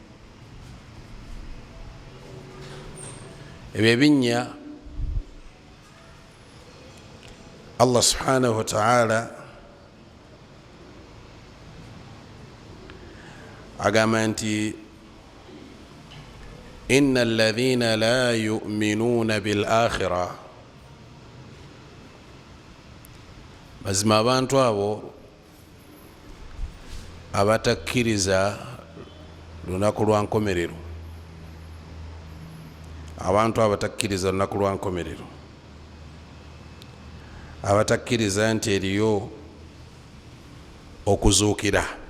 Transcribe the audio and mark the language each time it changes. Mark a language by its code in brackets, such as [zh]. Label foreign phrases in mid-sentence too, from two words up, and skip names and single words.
[lg] Ebyo ebinnya Allah [ar] سبحانه وتعالى [lg] agamba nti [ar] إن الذين لا يؤمنون بالآخرة, [lg] mazima abantu abo abatakkiriza lunaku lwa nkomerero, abantu abatakkiriza lunaku lwa nkomerero, abatakkiriza nti eriyo okuzuukira,